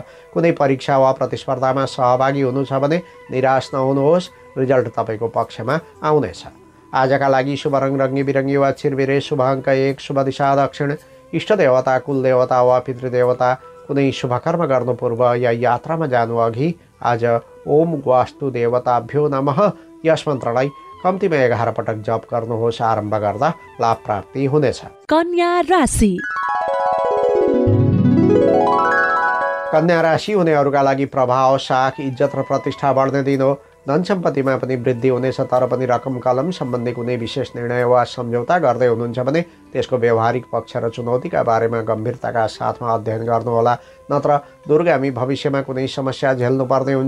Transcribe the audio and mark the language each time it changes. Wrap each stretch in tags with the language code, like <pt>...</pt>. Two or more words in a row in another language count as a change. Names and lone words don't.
<ne>कुनै परीक्षा वा प्रतिस्पर्धामा सहभागी हुनु छ भने निराश नहुनुहोस्, रिजल्ट तपाईँको पक्षमा आउनेछ। आजका लागि शुभ रङ रङ्गी बिरङ्गी वा छिरबिरे, शुभ अङ्क 1, शुभ दिशा दक्षिण, इष्ट देवता, कुल देवता वा पितृदेवता। कुनै शुभ कर्म गर्नु पूर्व या यात्रामा जानु अघि आज</ne> <sa>ओम वास्तु देवताभ्यो नमः</sa> <ne>यस मन्त्रलाई कम्तीमा 11 पटक जप गर्नुहोस्। आरम्भ गर्दा लाभ प्राप्ति हुनेछ। कन्या राशि। कन्या राशि हुनेहरूका लागि प्रभाव, साख, इज्जत र प्रतिष्ठा बढ्ने दिन हो। धन सम्पत्तिमा पनि वृद्धि हुनेछ, तर पनि रकम कलम सम्बन्धी कुनै विशेष निर्णय वा सम्झौता गर्दै हुनुहुन्छ भने त्यसको व्यावहारिक पक्ष र चुनौतीका बारेमा गम्भीरताका साथमा अध्ययन गर्नुहोला, नत्र दूरगामी भविष्यमा कुनै समस्या झेल्नुपर्ने हुन्छ।</ne>